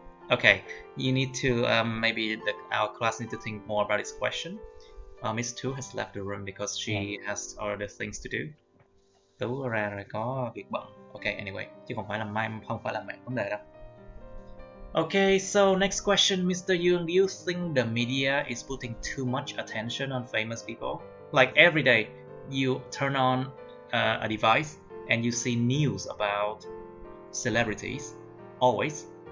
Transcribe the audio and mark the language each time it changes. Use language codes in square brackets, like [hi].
[en] Okay, you need to maybe our class need to think more about this question. Miss Tu has left the room because she has other things to do. [vi] Tú ra rồi có việc bận. [en] Okay, anyway, [vi] chứ không phải là không phải là mẹ vấn đề đâu. [en] Okay, so next question, Mr. Yoon, do you think the media is putting too much attention on famous people? Like every day, you turn on a device and you see news about celebrities, always.